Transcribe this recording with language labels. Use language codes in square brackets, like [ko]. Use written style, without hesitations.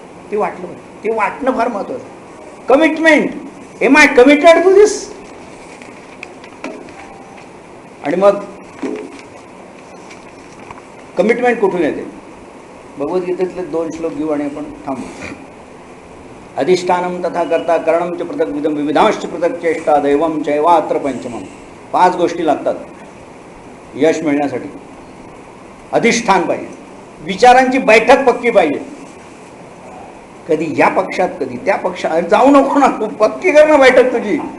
[mr] ते वाटलं, ते वाटणं फार महत्वाचं. Commitment, [en] Am I committed to this. [mr] आणि मग कमिटमेंट कुठून येते? भगवद्गीतेतले 2 श्लोक घेऊ आणि आपण थांबू. [sa] अधिष्ठानम तथा कर्ता करणम च पृथक विधम विविधांश पृथक चेष्टा दैवम चैवात्र पंचमम. [mr] 5 गोष्टी लागतात यश मिळण्यासाठी. अधिष्ठान पाहिजे, विचारांची बैठक पक्की पाहिजे. कधी या पक्षात कधी त्या पक्षात. जाऊ नको ना, पक्की कर ना बैठक तुझी.